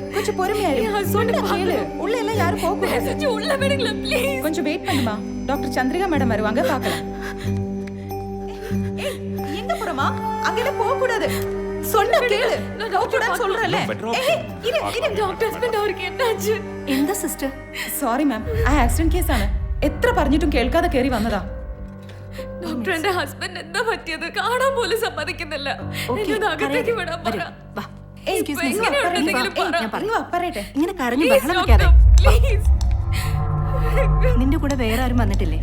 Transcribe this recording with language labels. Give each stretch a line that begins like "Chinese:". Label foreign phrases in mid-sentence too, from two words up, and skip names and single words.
Tamil: கொஞ்சம் பொறுமையா இரு. சொன்னா கேளு. உள்ள எல்லாம் யாரும் போக கூடாது. கொஞ்சம் உள்ள விடுங்க ப்ளீஸ். கொஞ்சம் வெயிட் பண்ணுமா. டாக்டர் சந்திரிகா மேடம் வருவாங்க, பார்க்கலாம். எங்க போறமா? அங்க எல்லாம் போக கூடாது. சொன்னா கேளு. நான் டாக்டர் சொல்றேன்ல. இரு டாக்டர் ஹஸ்பண்ட் அவருக்கு என்னாச்சு?
Malayalam: എന്താ സിസ്റ്റർ? സോറി മാം, ആ ആക്സിഡന്റ് കേസാണ്. എത്ര പറഞ്ഞിട്ടും കേൾക്കാതെ കയറി വന്നതാ. ഡോക്ടർ എന്റെ ഹസ്ബൻഡ് എന്താ പറ്റിയത്? കാണാൻ പോലും സമ്മതിക്കുന്നില്ല. എന്നെ അകത്തേക്ക് വിടാൻ പറ. പറയട്ടെ. ഇങ്ങനെ കരഞ്ഞു ബഹളം വെക്കാതെ. നിന്റെ കൂടെ വേറെ ആരും വന്നിട്ടില്ലേ?